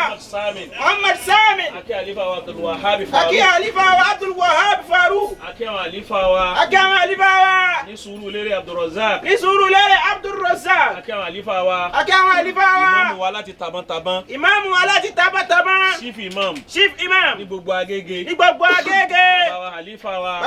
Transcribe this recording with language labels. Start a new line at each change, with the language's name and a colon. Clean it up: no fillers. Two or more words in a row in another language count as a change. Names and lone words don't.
Yoruba: Muhammad Samin. Akí àlífà wa Abdul Wahhab Faruk. Akí àlífà wa Abdul Wahhab Faruk. Akí àwọn àlífà wa. Akí àwọn àlífà wa. Ní Surulere Abdul Razak. Ní Surulere Abdul Razak. Akí àwọn àlífà wa. Akí àwọn àlífà wa. Ìmáàmù wa láti Tabantaban. Ìmáàmù wa láti Tabantaban.
English: Chief Imam. Chief Imam.
Yoruba: Ní gbogbo Agége. Ní gbogbo Agége. Bàbá wa àlífà wa.